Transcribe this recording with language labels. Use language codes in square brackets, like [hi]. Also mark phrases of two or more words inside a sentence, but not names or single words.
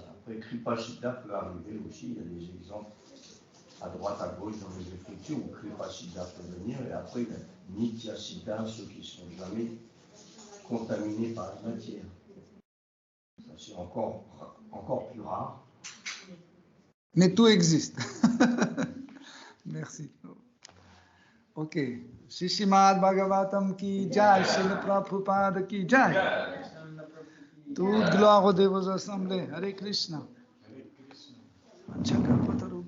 [fr] Après, Kripasiddha peut arriver aussi. Il y a des exemples à droite, à gauche dans les écritures où Kripasiddha peut venir. Et après, il y a Nityasiddha, ceux qui ne sont jamais contaminés par la matière. Ça, c'est encore plus rare. Mais tout existe. Merci. Ok. [hi] Shishimad Bhagavatam ki jai, Srila Prabhupada ki jai. [fr] Toute gloire aux dévots assemblés. Hare Krishna. Hare Krishna.